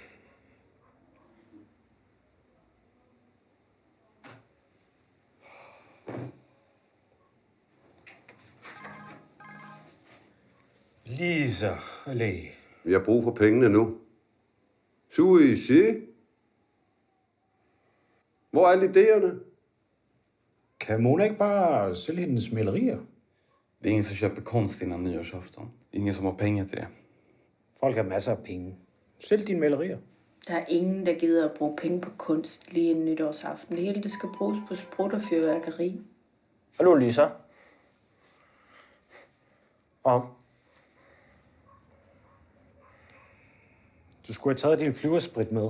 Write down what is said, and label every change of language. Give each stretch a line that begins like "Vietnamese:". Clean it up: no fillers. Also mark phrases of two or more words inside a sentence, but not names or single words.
Danish: Lisa, allé. Vi har brug for pengene nu. Suisse. Hvor er alle idéerne? Kan Mona ikke bare sælge hendes malerier?
Swedish: Det är ingen som köper konst innan nyårsafton. Ingen som har pengar till det.
Danish: Folk har masser af penge. Sælg dine malerier. Der er ingen, der gider at bruge penge på kunst lige inden nytårsaften. Det hele det skal bruges på sprut og fyrværkeri. Hallo, Lisa. Og Du skulle have taget din flyversprit med.